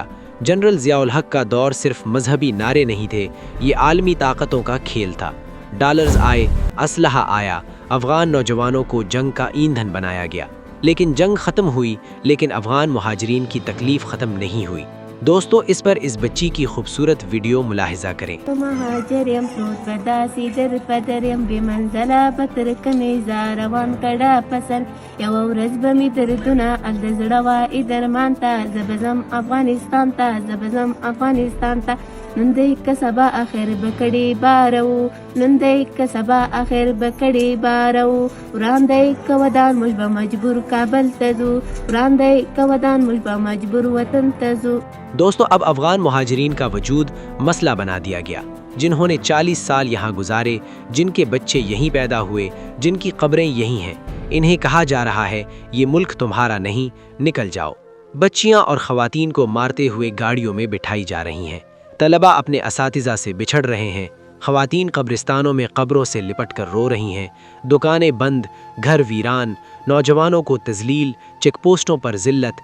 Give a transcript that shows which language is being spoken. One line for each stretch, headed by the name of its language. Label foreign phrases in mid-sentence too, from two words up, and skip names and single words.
Urdu: جنرل ضیاء الحق کا دور صرف مذہبی نعرے نہیں تھے، یہ عالمی طاقتوں کا کھیل تھا۔ ڈالرز آئے، اسلحہ آیا، افغان نوجوانوں کو جنگ کا ایندھن بنایا گیا۔ لیکن جنگ ختم ہوئی، لیکن افغان مہاجرین کی تکلیف ختم نہیں ہوئی۔ دوستو اس پر اس بچی کی خوبصورت ویڈیو ملاحظہ کریں۔
Pashto: مهاجریم پروت و داسې در پدریم بې منزله به ترکنې زاروان کړه پسر یوه ورځ به مې دردونه ال د زړه وایي درمان ته زه به ځم افغانستان ته زه به ځم افغانستان ته نن دی که سبا اخر به کړې باره و نن دی که سبا اخر به کړې باره و وران دی که ودان موږ به مجبور کابل ته ځو وران دی که ودان موږ به مجبور وطن ته ځو۔
Urdu: دوستو اب افغان مہاجرین کا وجود مسئلہ بنا دیا گیا، جنہوں نے 40 سال یہاں گزارے، جن کے بچے یہیں پیدا ہوئے، جن کی قبریں یہیں ہیں، انہیں کہا جا رہا ہے یہ ملک تمہارا نہیں، نکل جاؤ۔ بچیاں اور خواتین کو مارتے ہوئے گاڑیوں میں بٹھائی جا رہی ہیں، طلباء اپنے اساتذہ سے بچھڑ رہے ہیں، خواتین قبرستانوں میں قبروں سے لپٹ کر رو رہی ہیں، دکانیں بند، گھر ویران، نوجوانوں کو تذلیل، چیک پوسٹوں پر ذلت۔